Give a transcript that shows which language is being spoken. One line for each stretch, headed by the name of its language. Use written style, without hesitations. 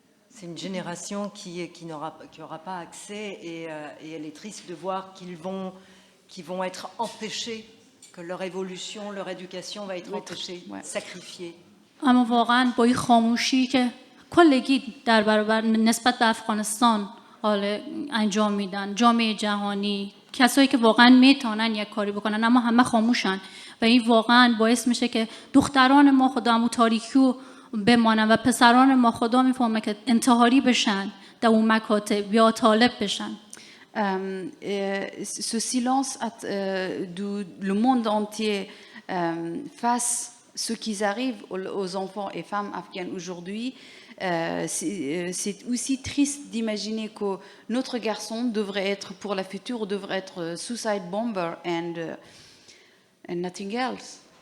French: c'est une génération qui n'aura pas accès et elle est triste de voir qu'ils vont être empêchés, que leur évolution, leur éducation va être empêchée, sacrifiée.
Persian: اما واقعا با این خاموشی که کلگی در برابر نسبت به افغانستان انجام میدن، جامعه جهانی، کسایی که واقعا میتونن یک کاری بکنن اما همه خاموشن و این واقعا باعث میشه که دختران ما خودمون تاریکی بمانن و پسران ما خدا میفهمه که انتحاری بشن در اون مکاتب یا طالب بشن.
French: Ce silence le monde entier face ce qui arrive aux enfants et femmes afghanes aujourd'hui, c'est aussi triste d'imaginer que notre garçon devrait être, pour la future, devrait être
English: suicide bomber and nothing else.